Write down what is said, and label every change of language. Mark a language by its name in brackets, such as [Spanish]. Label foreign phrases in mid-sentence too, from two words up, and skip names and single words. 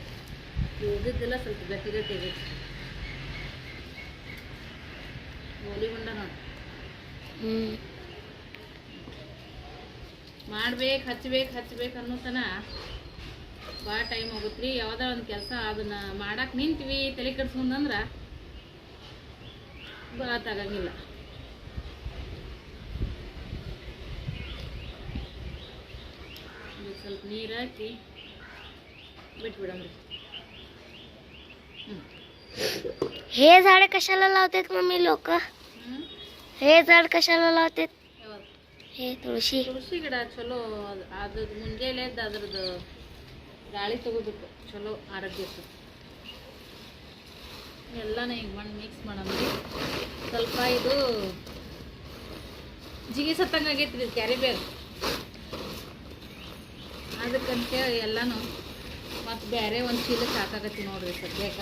[Kannada] ಉಳಿದಿದ್ದೆಲ್ಲ ಸ್ವಲ್ಪ ಗಟ್ಟಿ ಗಟ್ಟಿ ಆಗೈತಿ. ಗೋಲಿ ಗುಂಡ ನೋಡಿ ಮಾಡ್ಬೇಕು, ಹಚ್ಬೇಕು ಅನ್ನೋತನ ಭಾಳ ಟೈಮ್ ಹೋಗುತ್ತೆ ರೀ. ಯಾವುದೋ ಒಂದು ಕೆಲಸ ಅದನ್ನ ಮಾಡಕ್ಕೆ ನಿಂತೀವಿ ತಲೆ ಕೆಡ್ಸ್ಕೊಂಡ್ರೆ ಬರತ್ತಾಗಂಗಿಲ್ಲ. ಸ್ವಲ್ಪ ನೀರು ಹಾಕಿ बिटबिडंब्री. [Marathi] हे झाड कशाला लावतात मम्मी लोक? हे झाड कशाला लावतात? हे तुळशी. [Kannada] ತುಳಸಿ ಗಿಡ ಚಲೋ, ಅದು ಮುಂಜಾನೆ ಎದ್ದು ಅದ್ರದ್ದು ಗಾಳಿ ತಗೋಬೇಕು, ಚಲೋ ಆರೋಗ್ಯಕ್ಕೆ. ಎಲ್ಲಾನು ಈಗ ಮಣ್ಣು ಮಿಕ್ಸ್ ಮಾಡಂದ್ರಿ. ಸ್ವಲ್ಪ ಇದು ಜಿಗಿ ಸತ್ತಂಗೆ ಆಗೈತ್ರಿ ಇದು ಕ್ಯಾರಿಬೇರ್, ಅದಕ್ಕಂತೇಳಿ ಎಲ್ಲಾನು ಮತ್ತು ಬೇರೆ ಒಂದು ಚೀಲಕ್ಕೆ ಹಾಕಾಕತ್ತಿ ನೋಡ್ರಿ ಸದ್ಯಕ್ಕೆ.